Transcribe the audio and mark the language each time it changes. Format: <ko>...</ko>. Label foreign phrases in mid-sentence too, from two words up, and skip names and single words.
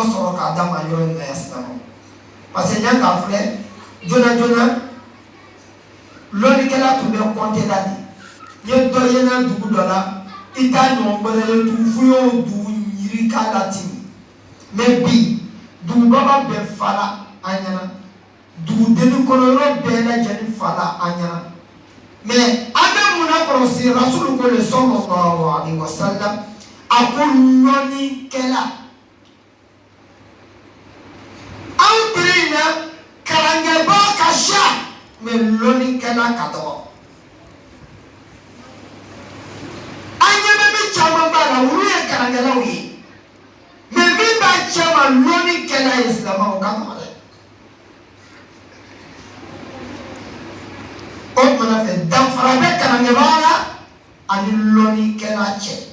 <bm>sɔrɔ k'a d'a ma yɔrɔ in na yan silamɛw</bm> <fr>parce que</fr> <bm>n y'a k'a filɛ joona joona lɔnnikɛla tun bɛ kɔnte la de n ye dɔ ye n ka dugu dɔ la i t'a ɲɔgɔn wɛrɛ ye dugu fo y'o dugu yiri k'a la ten mɛ bi dugubaba bɛɛ fala an ɲɛna dugudenni kɔnɔ yɔrɔ bɛɛ lajɛlen fala an ɲɛna mɛ an bɛ mun na kɔlɔsi rasulu ko le</bm> <ar>صلى الله عليه وسلم</ar> <bm>a ko lɔnnikɛla anw teri in na kalankɛbaa ka ca mɛ lɔnnikɛla ka dɔgɔ an ɲɛ bɛ min caman b'a la olu ye kalankɛlaw ye mɛ min b'a cɛ ma lɔnnikɛla ye silamɛw ka dɔgɔ dɛ o tumana fɛ danfara bɛ kalankɛbaa la ani lɔnnikɛla cɛ</bm>